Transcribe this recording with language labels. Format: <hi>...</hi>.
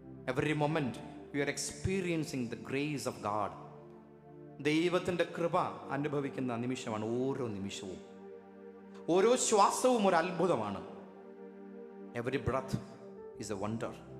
<en>Every moment we are experiencing the grace of God.</en> <ml>ദൈവത്തിൻ്റെ കൃപ അനുഭവിക്കുന്ന നിമിഷമാണ് ഓരോ നിമിഷവും. ഓരോ ശ്വാസവും ഒരു അത്ഭുതമാണ്.</ml> <en>Every breath is a wonder.</en>